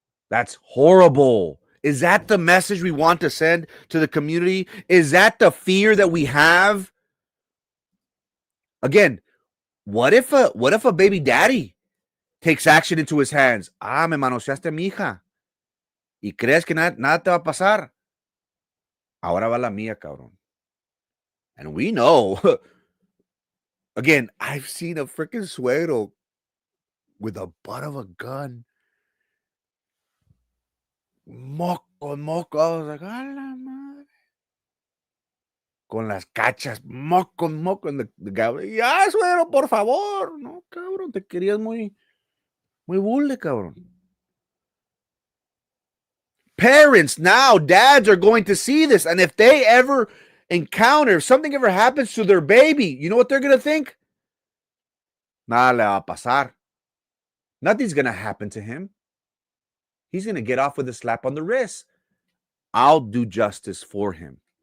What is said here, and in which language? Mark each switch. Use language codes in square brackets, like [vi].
[en] That's horrible. Is that the message we want to send to the community? Is that the fear that we have? Again, what if a baby daddy takes action into his hands? [es] Me manoseaste a mi hija. Y crees que nada te va a pasar. Ahora va la mía, cabrón. [en] And we know. Again, I've seen a freaking suegro with the butt of a gun. [es] Moco. [en] I was like, [es] a la madre. Con las cachas, moco. [en] And the guy was like, [es] ya, suegro, por favor. No, cabrón, te querías muy bulle, cabrón. [en] Parents now, dads are going to see this. And if they ever encounter, if something ever happens to their baby, you know what they're going to think? [es] Nada le va a pasar. [en] Nothing's going to happen to him. He's going to get off with a slap on the wrist. I'll do justice for him.